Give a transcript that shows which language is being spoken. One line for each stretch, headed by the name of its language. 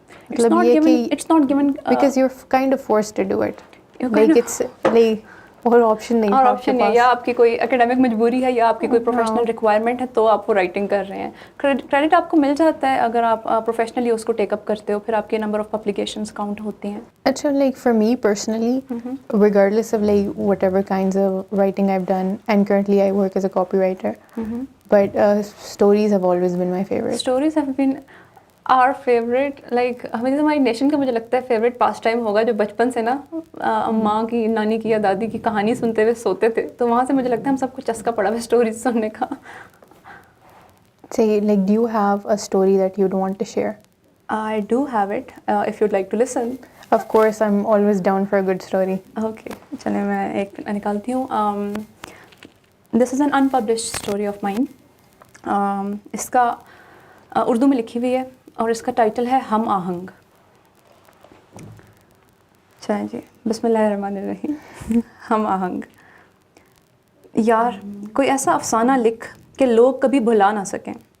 English: it's not given because you're kind of forced to do it. Like it's like
Urdu: اور option نہیں, اور option نہیں, یا آپ کی کوئی اکیڈیمک مجبوری ہے یا آپ کی کوئی پروفیشنل ریکوائرمنٹ ہے تو آپ وہ رائٹنگ کر رہے ہیں. کریڈٹ آپ کو مل جاتا ہے اگر آپ پروفیشنلی اس کو ٹیک اپ کرتے ہو, پھر آپ کے نمبر آف پبلیکیشنز کاؤنٹ ہوتی ہیں.
English: اچھا, like for me personally, regardless of like whatever kinds of writing I've done, and currently I work as a copywriter, but stories have always been my favorite. Stories have been our favorite.
Urdu: Like ہمیں ہماری nation کا مجھے لگتا ہے favourite پاس time ہوگا جو بچپن سے نا ماں کی, نانی کی یا دادی کی کہانی سنتے ہوئے سوتے تھے, تو وہاں سے مجھے لگتا ہے ہم سب کو چسکا پڑا ہوا اسٹوریز سننے کا.
English: Say, like, do you have a story that you'd want to share? I do have it, if you'd like to listen. Of course, I'm always down for a good story.
Urdu: Okay, چلیں میں ایک نکالتی ہوں.
English: This is an unpublished story of mine.
Urdu: اس کا اردو میں لکھی ہوئی ہے اور اس کا ٹائٹل ہے ہم آہنگ. چلیں جی, بسم اللہ الرحمن الرحیم. ہم آہنگ. یار کوئی ایسا افسانہ لکھ کہ لوگ کبھی بھلا نہ سکیں.